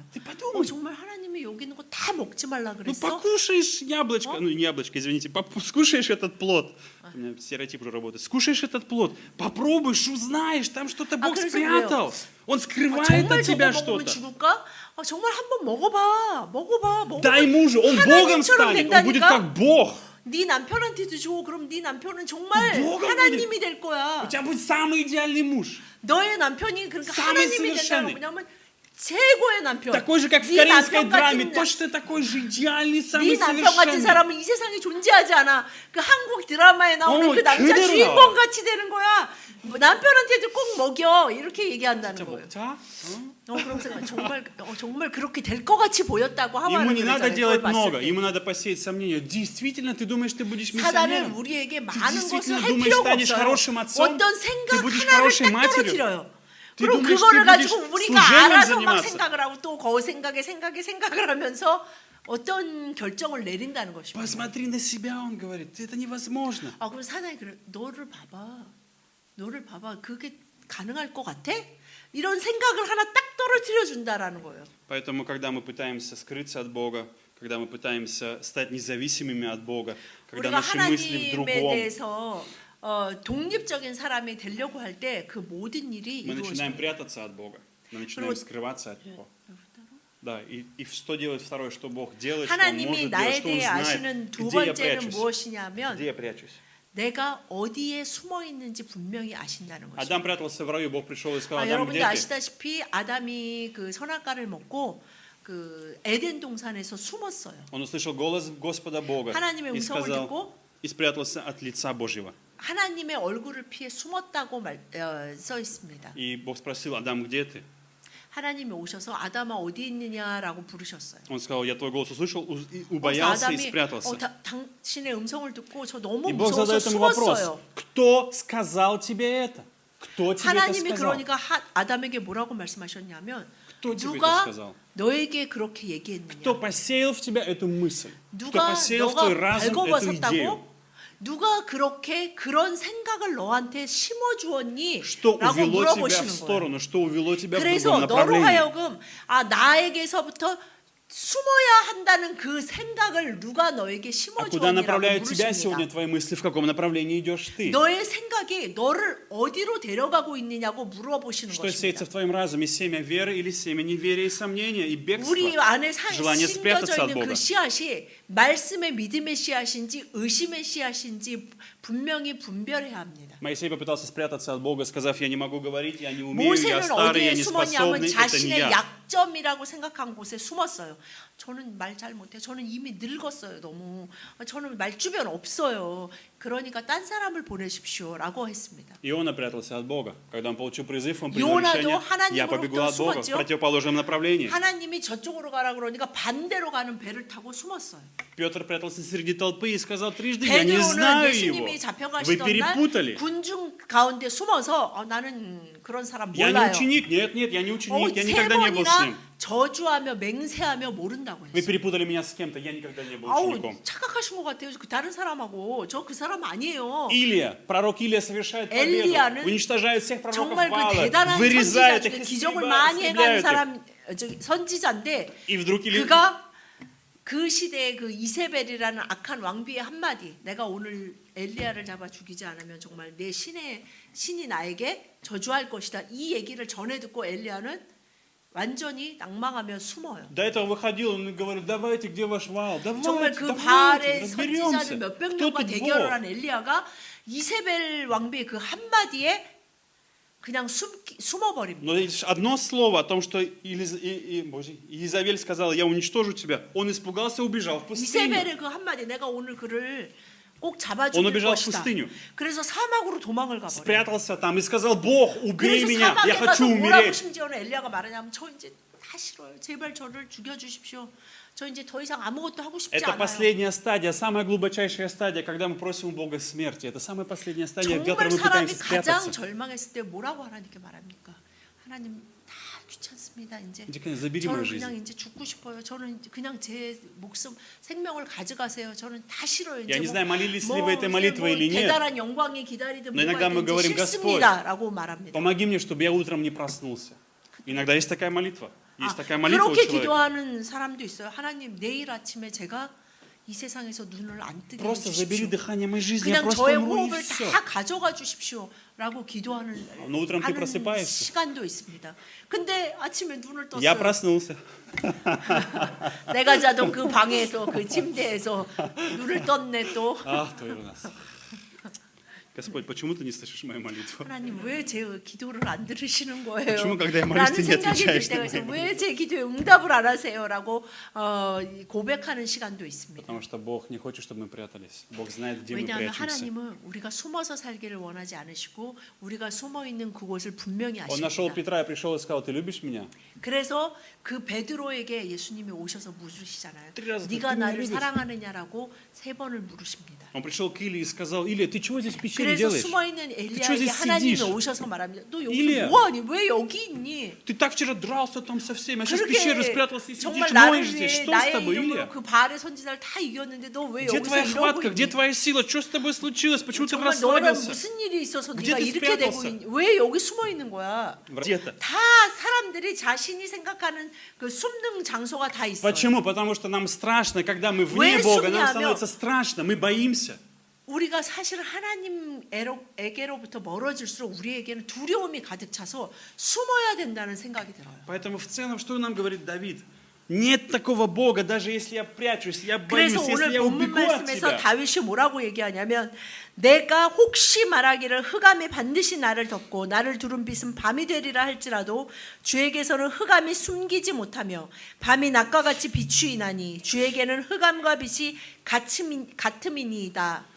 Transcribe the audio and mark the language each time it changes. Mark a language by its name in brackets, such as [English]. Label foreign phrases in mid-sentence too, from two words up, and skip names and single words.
[Russian] Ты подумай. [Korean] 정말 하나님이 여기 있는 거 다 먹지 말라 [Russian] Ну [Korean] 그랬어? [Russian] покушаешь яблочко, ну не яблочко, извините, скушаешь этот плод. У меня стереотип уже работает. Скушаешь этот плод, попробуешь, узнаешь, там что-то Бог [Korean] 그래서 [Russian] спрятал. Он скрывает [Korean] 정말 [Russian] от тебя [Korean] 저거 먹으면 [Russian] что-то. [Korean] 죽을까? 정말 한번 먹어봐. [Russian] Дай мужу, он Богом [Korean] 하나님처럼 [Russian] станет, он будет [Korean] 된다니까? [Russian] как Бог. [Korean] 네 남편한테도 줘. 그럼 네 남편은 정말 뭐가 하나님이 될 거야. [Russian] У тебя будет самый идеальный муж. [Korean] 너의 남편이 그러니까 [Russian] самый [Korean] 하나님이 된다는 [Russian] совершенный. [Korean] 뭐냐면 최고의 남편. [Russian] Такой же, как в [Korean] 네 [Russian] корейской [Korean] 남편 [Russian] драме, [Korean] 같은 [Russian] точно такой же идеальный, [Korean] 네 [Russian] самый [Korean] 남편 같은 [Russian] совершенный. [Korean] 사람은 이 세상에 존재하지 않아. 그 한국 드라마에 나오는 그 남자 그대로 주인공 나와. 같이 되는 거야. 뭐 남편한테도 꼭 먹여 이렇게 얘기한다는 거예요. 먹자. 그러면서 정말 그렇게 될 것 같이 보였다고 [Russian] Ему [Korean] 하와는 [Russian] не надо [Korean] 그랬잖아요. [Russian] делать [Korean] 그걸 봤을 [Russian] много, [Korean] 때. [Russian] ему надо посеять сомнения. Действительно, ты думаешь, ты будешь [Korean] 사단은 [Russian] миссионером? [Korean] 우리에게 [Russian] Ты [Korean] 많은 것을 [Russian] действительно [Korean] 할 [Russian] думаешь, [Korean] 필요가 [Russian] станешь [Korean] 없어요. [Russian] хорошим отцом? [Korean] 어떤 [Russian] Ты [Korean] 생각 [Russian] будешь [Korean] 하나를 [Russian] хорошей [Korean] 딱 [Russian] матерью? [Korean] 떨어뜨려요. [Russian] Ты [Korean] 그럼 [Russian] думаешь, [Korean] 그거를 [Russian] ты [Korean] 가지고 [Russian] будешь [Korean] 우리가 [Russian] служением [Korean] 알아서 막 заниматься? 생각을 하고 또 그 생각을 하면서 어떤 결정을 내린다는 것입니다. [Russian] Посмотри на себя, он говорит, это невозможно. [Korean] 그럼 사단이 그래, 너를 봐봐, 그게 가능할 것 같아? 이런 생각을 하나 딱 떨어뜨려 준다라는 거예요. [Russian] Поэтому, когда мы пытаемся скрыться от Бога, когда мы пытаемся стать независимыми от Бога, когда [Korean] 우리가 [Russian] наши мысли в [Korean] 하나님에 [Russian] другом, [Korean] 대해서 독립적인 사람이 되려고 할 때 그 모든 일이 [Russian] мы начинаем [Korean] 이루어집니다. [Russian] прятаться от Бога, мы начинаем скрываться от Него. Да, и что делает второе, что Бог делает, что Он [Korean] 하나님이 [Russian] может делать, [Korean] 나에 [Russian] что Он [Korean] 대해 [Russian] знает, [Korean] 아시는 두 [Russian] где я [Korean] 번째는 [Russian] прячусь, [Korean] 무엇이냐면 [Russian] где я прячусь. [Korean] 내가 어디에 숨어 있는지 분명히 아신다는 것입니다. [Russian] Адам прятался в раю, Бог пришел и сказал, Адам, [Korean] 여러분도 [Russian] где ты? [Korean] 아시다시피 아담이 그 선악과를 먹고 그 에덴 동산에서 숨었어요. [Russian] Он услышал голос Господа Бога [Korean] 하나님의 [Russian] и [Korean] 음성을 [Russian] сказал, [Korean] 듣고 [Russian] и спрятался от лица Божьего. [Korean] 하나님의 얼굴을 피해 숨었다고 써 있습니다. [Russian] И Бог спросил: Адам, где ты? [Korean] 하나님이 오셔서 아담아 어디 있느냐라고 부르셨어요. [Russian] Он сказал: я твой голос услышал, и [Korean] 그래서 [Russian] убоялся и [Korean] 아담이 [Russian] спрятался. [Korean] 당신의 음성을 듣고 저 너무 [Russian] И Бог [Korean] 무서워서 [Russian] задает ему вопрос: [Korean] 숨었어요. [Russian] кто сказал тебе это? Кто тебе это [Korean] 하나님이 [Russian] сказал? [Korean] 그러니까 아담에게 뭐라고 말씀하셨냐면 [Russian] Кто тебе это [Korean] 누가 [Russian] сказал? [Korean] 너에게 그렇게 얘기했느냐? [Russian] Кто посеял в тебя эту мысль? Кто [Korean] 누가 [Russian] посеял в твой [Korean] 너가 [Russian] разум эту идею? [Korean] 발궈벗었다고? 누가 그렇게 그런 생각을 너한테 심어주었니? [Russian] Что [Korean] 라고 [Russian] увело тебя в [Korean] 물어보시는 거예요. [Russian] сторону? Что увело тебя в [Korean] 그래서 [Russian] другом [Korean] 너로 [Russian] направлении? [Korean] 하여금 나에게서부터 숨어야 한다는 그 생각을 누가 너에게 [Russian] А куда [Korean] 심어주었니라고 [Russian] направляют тебя сегодня [Korean] 물으십니다. [Russian] твои мысли? В каком направлении идешь ты? [Korean] 너의 생각이 너를 어디로 데려가고 있느냐고 물어보시는 [Russian] Что сеется [Korean] 것입니다. [Russian] в твоем разуме? Семя веры или семя неверия и сомнения и бегства? [Korean] 우리 안에 [Russian] желание спрятаться [Korean] 심겨져 [Russian] от [Korean] 있는 [Russian] Бога. [Korean] 그 씨앗이 말씀의 믿음의 씨앗인지 의심의 씨앗인지 분명히 분별해야 합니다. [Russian] Моисей попытался спрятаться от Бога, сказав: я не могу говорить, я не умею, я [Korean] 모세는 [Russian] старый, я [Korean] 어디에 [Russian] не [Korean] 숨었냐면 [Russian] способный, это не [Korean] 자신의 [Russian] я. [Korean] 약점이라고 생각한 곳에 숨었어요. 저는 말 잘 못해. 저는 이미 늙었어요. 너무. 저는 말 주변 없어요. 그러니까 딴 사람을 보내십시오라고 했습니다. [Russian] Иона прятался от Бога. Когда он получил призыв, он принял [Korean] 요나도 [Russian] решение: я [Korean] 하나님으로부터 [Russian] побегу от Бога в [Korean] 숨었죠. [Russian] противоположном направлении. [Korean] 하나님이 저쪽으로 가라 그러니까 반대로 가는 배를 타고 숨었어요. [Russian] Петр прятался среди толпы и сказал трижды: я не [Korean] 베드로는 [Russian] знаю его. [Korean] 예수님이 [Russian] Вы [Korean] 잡혀가시던 날 [Russian] перепутали. [Korean] 군중 가운데 숨어서 나는 그런 사람 [Russian] Я не [Korean] 몰라요. [Russian] ученик, нет, я не ученик, я [Korean] 세 [Russian] никогда не был с ним. [Korean] 번이나 저주하며 맹세하며 모른다고 [Russian] Вы [Korean] 했어요. [Russian] перепутали меня с кем-то, я никогда не был [Korean] 아우 [Russian] учеником. [Korean] 착각하신 것 같아요. 그 다른 사람하고 저 그 사람 아니에요. [Russian] Илия, пророк Илия совершает победу, [Korean] 엘리야는 [Russian] уничтожает всех пророков [Korean] 정말 그 [Russian] Ваала, [Korean] 대단한 [Russian] вырезает [Korean] 선지자, [Russian] их, [Korean] 기적을 많이 해가는 [Russian] истребляет их. [Korean] 사람, 선지자인데 [Russian] И вдруг Илия, [Korean] 그가 그 시대의 그 이세벨이라는 악한 왕비의 한마디, 내가 오늘 엘리야를 잡아 죽이지 않으면 정말 내 신이 나에게 저주할 것이다. 이 얘기를 전해 듣고 엘리야는 완전히 낭망하며 숨어요. [Russian] до этого выходил, он говорил: давайте, где ваш Ваал? [Korean] 정말 [Russian] Давайте, [Korean] 그 [Russian] давайте, [Korean] 바알의 [Russian] разберемся. [Korean] 선지자들 몇백 [Russian] Кто [Korean] 명과 [Russian] тут [Korean] 대결을 [Russian] Бог? [Korean] 한 엘리야가 이세벨 왕비의 그 한마디에 그냥 숨어버립니다. [Russian] Но лишь одно слово о том, что Иезавель сказала: я уничтожу тебя, он испугался и убежал в пустыню. [Korean] 이세벨의 그 한마디, 내가 오늘 그를 꼭 잡아 [Russian] Он [Korean] 죽일 [Russian] убежал в [Korean] 것이다. [Russian] пустыню. [Korean] 그래서 사막으로 도망을 가버려요. [Russian] Спрятался там и сказал: Бог, убей [Korean] 그래서 [Russian] меня, [Korean] 사막에 [Russian] я [Korean] 가서 [Russian] хочу [Korean] 뭐라고 [Russian] умереть. [Korean] 심지어는 엘리야가 말하냐면 저 이제 다 싫어요. 제발 저를 죽여주십시오. 저 이제 더 이상 아무것도 하고 싶지 [Russian] Это [Korean] 않아요. [Russian] последняя стадия, самая глубочайшая стадия, когда мы просим у Бога смерти. Это самая последняя стадия, в которой [Korean] 정말 [Russian] мы [Korean] 사람이 [Russian] пытаемся [Korean] 가장 [Russian] спрятаться. [Korean] 절망했을 때 뭐라고 하나님께 말합니까? 하나님 다 귀찮습니다. 이제 [Russian] Иди, 그냥 забери мою [Korean] 저는 그냥 [Russian] жизнь. [Korean] 이제 죽고 싶어요. 저는 그냥 제 목숨 생명을 가져가세요. 저는 다 싫어요. [Russian] Я [Korean] 이제 [Russian] не знаю, молились ли вы этой молитвой или нет. [Korean] 대단한 영광이 기다리든 [Russian] Но иногда мы [Korean] 뭐가 [Russian] говорим: [Korean] 있든지 싫습니다라고 말합니다. [Russian] Помоги мне, чтобы я утром не проснулся. Иногда есть такая молитва. Есть такая молитва у [Korean] 그렇게 [Russian] человека. [Korean] 기도하는 사람도 있어요. 하나님 내일 아침에 제가 이 세상에서 눈을 안 뜨게 [Russian] Просто забери [Korean] 해주십시오. [Russian] дыхание моей жизни, я [Korean] 그냥 [Russian] просто [Korean] 저의 [Russian] умру и [Korean] 호흡을 [Russian] все. [Korean] 다 가져가 주십시오라고 기도하는 [Russian] Но утром ты [Korean] 하는 [Russian] просыпаешься. [Korean] 시간도 있습니다. 근데 아침에 눈을 [Russian] Я [Korean] 떴어요. [Russian] проснулся. [Korean] 내가 자던 그 방에서 그 침대에서 눈을 떴네 또. [Russian] Ах, твой нас. Господь, почему ты не слышишь мою молитву? [Korean] 하나님 왜 제 기도를 안 들으시는 거예요? [Russian] почему, когда я молюсь, [Korean] 라는 [Russian] ты не [Korean] 생각이 들 [Russian] отвечаешь [Korean] 때가 [Russian] на [Korean] 있어요. [Russian] мои [Korean] 왜 제 기도에 응답을 안 하세요라고 고백하는 시간도 있습니다. [Russian] Потому что Бог не хочет, чтобы мы прятались. Бог знает, где мы [Korean] 왜냐하면 [Russian] прячемся. [Korean] 하나님은 우리가 숨어서 살기를 원하지 않으시고 우리가 숨어 있는 그곳을 분명히 [Russian] Он нашел [Korean] 아십니다. [Russian] Петра и пришел и сказал: ты любишь меня? [Korean] 그래서 그 베드로에게 예수님이 오셔서 물으시잖아요. 들어가서 네가 [Russian] ты [Korean] 나를 [Russian] меня любишь? [Korean] 사랑하느냐라고 3번을 물으십니다. [Russian] Он пришел к Илии и сказал: Илия, ты чего здесь в пещере [Korean] 그래서 [Russian] делаешь? [Korean] 숨어 있는 [Russian] что [Korean] 엘리야에게 [Russian] здесь [Korean] 하나님이 [Russian] сидишь? [Korean] 오셔서 말합니다. 너 여기 일리야. 뭐하니? 왜 여기 있니? [Russian] Ты так вчера дрался там со всеми, а сейчас в пещере [Korean] 그렇게 [Russian] спрятался и [Korean] 정말 [Russian] сидишь, [Korean] 나를 [Russian] ноешь здесь. [Korean] 위해 [Russian] Что с [Korean] 나의 [Russian] тобой, [Korean] 이름으로 [Russian] Илия? [Korean] 그 바알의 선지자를 다 이겼는데 너 왜 [Russian] Где [Korean] 여기서 [Russian] твоя [Korean] 이러고 [Russian] хватка? Где [Korean] 있니? [Russian] твоя сила? Что с тобой случилось? Почему ты [Korean] 정말 너는 [Russian] расслабился? [Korean] 무슨 일이 있어서 [Russian] где [Korean] 네가 [Russian] ты [Korean] 이렇게 되고 [Russian] спрятался? [Korean] 있니? 왜 여기 숨어 있는 거야? [Russian] Где-то. [Korean] 다 사람들이 자신이 생각하는 그 숨는 장소가 다 있어요. [Russian] Почему? Потому что нам страшно, когда мы вне [Korean] 왜 [Russian] Бога, нам [Korean] 숨냐면- [Russian] становится страшно, мы боимся. [Korean] 우리가 사실 하나님에게로부터 멀어질수록 우리에게는 두려움이 가득 차서 숨어야 된다는 생각이 들어요. [Russian] Поэтому в целом, что нам говорит Давид? Нет такого Бога, даже если я прячусь, я боюсь, [Korean] 그래서 [Russian] если [Korean] 오늘 [Russian] я [Korean] 본문 [Russian] убегу от [Korean] 말씀에서 [Russian] тебя. [Korean] 다윗이 뭐라고 얘기하냐면 내가 혹시 말하기를 흑암이 반드시 나를 덮고 나를 두른 빛은 밤이 되리라 할지라도 주에게서는 흑암이 숨기지 못하며 밤이 낮과 같이 비추이나니 주에게는 흑암과 빛이 같음이니이다